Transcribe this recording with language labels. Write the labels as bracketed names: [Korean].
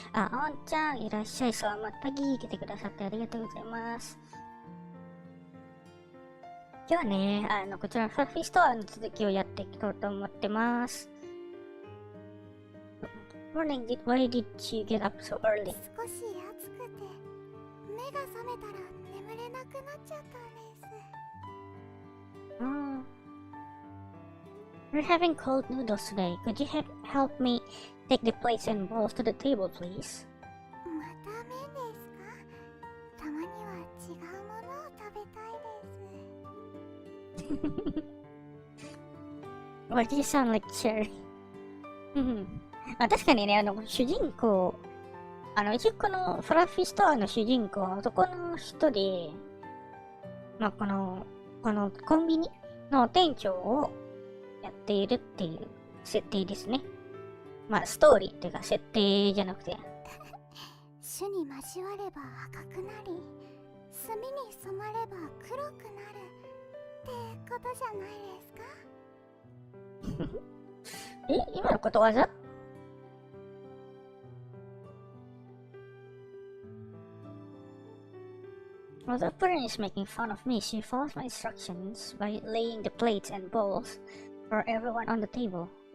[Japanese] おんちゃん、いらっしゃい。 [Malay] selamat pagi。 [Japanese] 来てくださってありがとうございます。今日はね、こちらのフラッフィーストアの続きをやっていこうと思ってます。 [English] Morning, why did you get up so early? [Japanese] 少し暑くて、目が覚めたら眠れなくなっちゃったんです。 [English] We're having cold noodles today. Could you help me take the plates and bowls to the table, please? [Japanese] また麺ですか？たまには違うものを食べたいです。 [English] Why do you sound like Cherry? [Japanese] 確かにね、主人公、一応このフラッフィーストアの主人公は男の人で、このコンビニの店長をやっているっていう設定ですね。まあ、ストーリーっていうか設定じゃなくて。種に交われば赤くなり、墨に染まれば黒くなるってことじゃないですか？今のことわざ？ [English] While the parent is making fun of me, she follows my instructions by laying the plates and bowls for everyone on the table.